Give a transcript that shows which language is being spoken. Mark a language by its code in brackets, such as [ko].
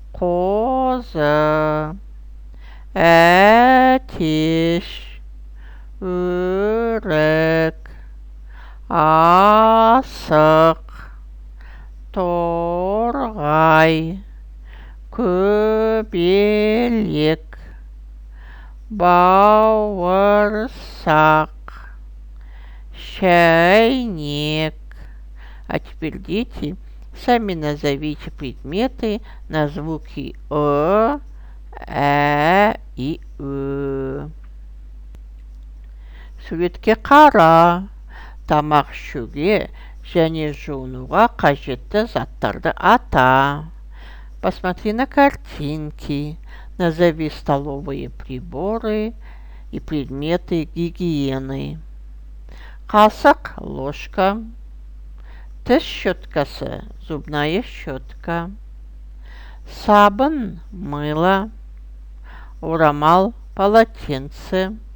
[kk] Қозы, әтеш, өрік, асық, торғай, көбелек, бауырсақ, шайнек. [ru] А теперь, дети, сами назовите предметы на звуки Ö, ә и Ö. [kk] Суретке қара. Тамақ ішуге және жуынуға қажетті заттарды ата. [ru] Посмотри на картинки. Назови столовые приборы и предметы гигиены. [kk] Қасық, ложка. Тіс щеткасы, [ru] зубная щетка. [kk] Сабын, [ru] мыло. [kk] Орамал, [ru] полотенце.